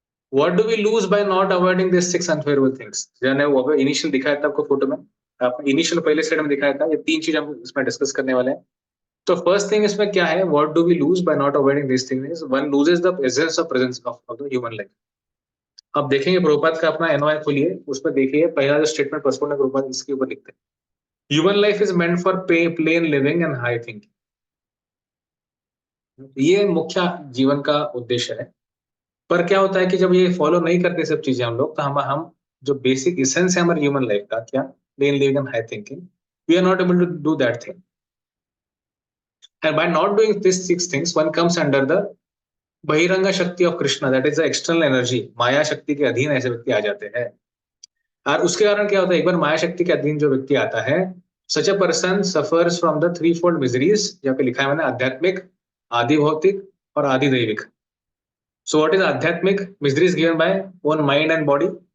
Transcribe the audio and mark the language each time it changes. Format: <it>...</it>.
<en>What do we lose by not avoiding these 6 unfavorable things?</en> <hi>मैंने वो initial दिखाया था आपको फोटो में, आपने इनिशियल पहले स्लाइड में दिखाया था. ये 3 चीज हम इसमें डिस्कस करने वाले हैं.</hi> <en>तो first thing</en> <hi>इसमें क्या है,</hi> <en>What do we lose by not avoiding this thing is one loses the presence of the human life.</en> <hi>अब देखेंगे प्रभुपाद का अपना एनओआई खोलिए, उसमें देखिए पहला जो स्टेटमेंट पसपोर्ट है प्रभुपाद इसके ऊपर लिखते हैं,</hi> <en>Human life is meant for plain living and high thinking.</en> <hi>ये मुख्य जीवन का उद्देश्य है. पर क्या होता है कि जब ये फॉलो नहीं करते सब चीजें हम लोग, तो हम जो बेसिक इसेंस है हमारे ह्यूमन लाइफ का, क्या</hi> <en>Plain living and high thinking, we are not able to do that thing. And by not doing these 6 things, one comes under the बहिरंगा शक्ति of Krishna, that is the external energy.</en> <hi>माया शक्ति के अधीन ऐसे व्यक्ति आ जाते हैं. और उसके कारण क्या होता है, एक बार माया शक्ति के अधीन जो व्यक्ति आता है,</hi> <en>Such a person suffers from the 3-fold miseries.</en> <hi>यहाँ पे लिखा है मैंने आध्यात्मिक, आदि भौतिक और आदि दैविक.</hi> <en>So what is आध्यात्मिक miseries given by own mind and body.</en>